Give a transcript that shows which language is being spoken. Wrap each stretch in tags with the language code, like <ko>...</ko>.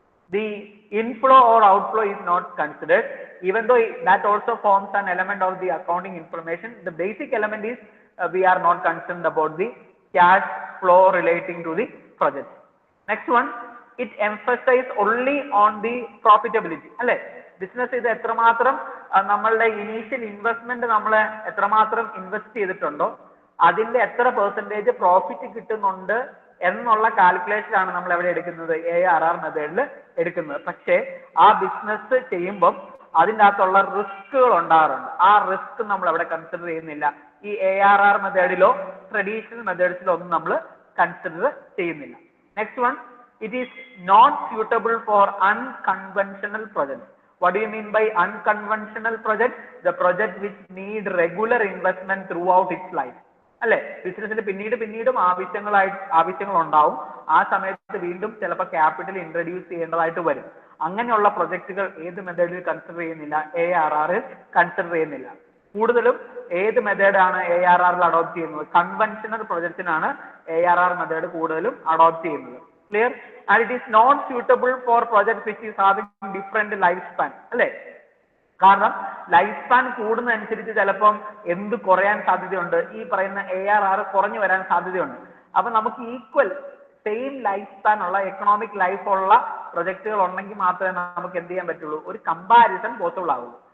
<en>The inflow or outflow is not considered, even though that also forms an element of the accounting information. The basic element is we are not concerned about the cash flow relating to the project. Next one, it emphasizes only on the profitability.</en> <ml>അല്ലെ, business ഇത് എത്രമാത്രം നമ്മളുടെ initial investment നമ്മൾ എത്രമാത്രം invest ചെയ്തിട്ടുണ്ടോ അതിന്റെ എത്ര percentage profit കിട്ടുന്നുണ്ട് എന്നുള്ള കാൽക്കുലേഷൻ ആണ് നമ്മൾ എവിടെ എടുക്കുന്നത്, ARR മെത്തേഡിൽ എടുക്കുന്നത്. പക്ഷേ ആ ബിസിനസ് ചെയ്യുമ്പം അതിൻ്റെ അകത്തുള്ള റിസ്കുകൾ ഉണ്ടാകാറുണ്ട്. ആ റിസ്ക് നമ്മൾ അവിടെ കൺസിഡർ ചെയ്യുന്നില്ല. ഈ ARR മെത്തേഡിലോ ട്രഡീഷണൽ മെത്തേഡ്സിലോ ഒന്നും നമ്മൾ കൺസിഡർ ചെയ്യുന്നില്ല.</ml> <en>Next one, it is not suitable for unconventional projects. What do you mean by unconventional project? The project which need regular investment throughout its life.</en> <ml>അല്ലെ, ബിസിനസ്സിന് പിന്നീടും ആവശ്യങ്ങൾ ഉണ്ടാവും. ആ സമയത്ത് വീണ്ടും ചിലപ്പോൾ ക്യാപിറ്റൽ ഇൻട്രൊഡ്യൂസ് ചെയ്യേണ്ടതായിട്ട് വരും. അങ്ങനെയുള്ള പ്രൊജക്ടുകൾ ഏത് മെത്തേഡിൽ കൺസിഡർ ചെയ്യുന്നില്ല, ARRൽ കൺസിഡർ ചെയ്യുന്നില്ല. കൂടുതലും ഏത് മെത്തേഡാണ് ARRൽ അഡോപ്റ്റ് ചെയ്യുന്നത്, കൺവെൻഷണൽ പ്രൊജക്റ്റിനാണ് ARR മെത്തേഡ് കൂടുതലും അഡോപ്റ്റ് ചെയ്യുന്നത്.</ml> <en>Clear? And it is not suitable for projects which is having different lifespan.</en> <ml>അല്ലേ? കാരണം ലൈഫ് സ്പാൻ കൂടുന്നതനുസരിച്ച് ചിലപ്പം എന്ത് കുറയാൻ സാധ്യതയുണ്ട്, ഈ പറയുന്ന ARR കുറഞ്ഞു വരാൻ സാധ്യതയുണ്ട്. അപ്പൊ നമുക്ക് ഈക്വൽ സെയിം ലൈഫ് സ്പാൻ ഉള്ള എക്കണോമിക് ലൈഫ് ഉള്ള പ്രൊജക്ടുകൾ ഉണ്ടെങ്കിൽ മാത്രമേ നമുക്ക് എന്ത് ചെയ്യാൻ പറ്റുള്ളൂ, ഒരു കമ്പാരിസൺ പോസിബിൾ ആവുള്ളൂ.</ml>